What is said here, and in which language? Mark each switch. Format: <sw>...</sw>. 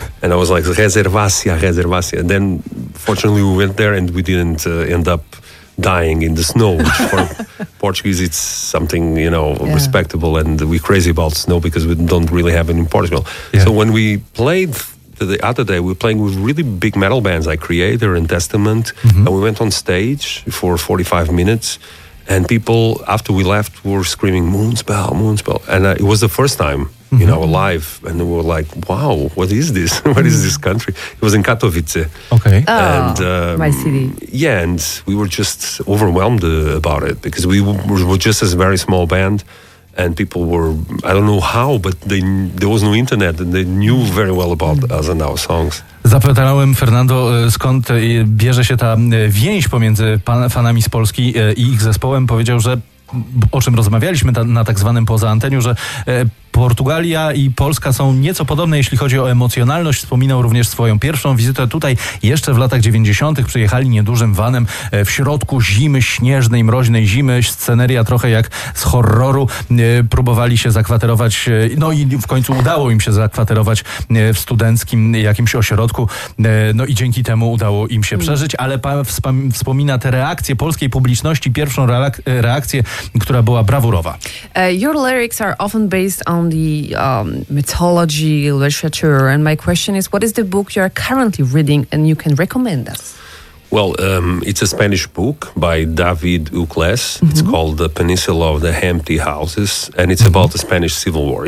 <en>And I was like,</en> <pl>rezerwacja, rezerwacja.</pl> <en>And then fortunately we went there and we didn't end up dying in the snow, which for Portuguese it's something, you know, respectable, and we're crazy about snow because we don't really have it in Portugal. Yeah. So when we played the other day, we were playing with really big metal bands like Creator and Testament, mm-hmm. and we went on stage for 45 minutes, and people, after we left, were screaming, Moonspell, Moonspell. And it was the first time, mm-hmm. you know, alive, and we were like, wow, what is this? What is this country? It was in Katowice. Okay. Oh, and, my city. Yeah, and we were just overwhelmed about it, because we were just a very small band, and people were, I don't know how, but there was no internet, and they knew very well about us and our songs.</en> <pl>Zapytałem Fernando, skąd bierze się ta więź pomiędzy fanami z Polski i ich zespołem. Powiedział, że, o czym rozmawialiśmy na tak zwanym poza anteniu, że Portugalia i Polska są nieco podobne, jeśli chodzi o emocjonalność. Wspominał również swoją pierwszą wizytę tutaj jeszcze w latach 90. Przyjechali niedużym vanem w środku zimy, śnieżnej, mroźnej zimy. Sceneria trochę jak z horroru. Próbowali się zakwaterować, no i w końcu udało im się zakwaterować w studenckim jakimś ośrodku. No i dzięki temu udało im się przeżyć. Ale pan wspomina te reakcje polskiej publiczności, pierwszą reakcję, która była brawurowa.</pl> <en>Your lyrics are often based on the mythology, literature, and my question is, what is the book you are currently reading and you can recommend us? Well, it's a Spanish book by David Ucles. Mm-hmm. It's called The Peninsula of the Empty Houses, and it's mm-hmm. about the Spanish Civil War.</en>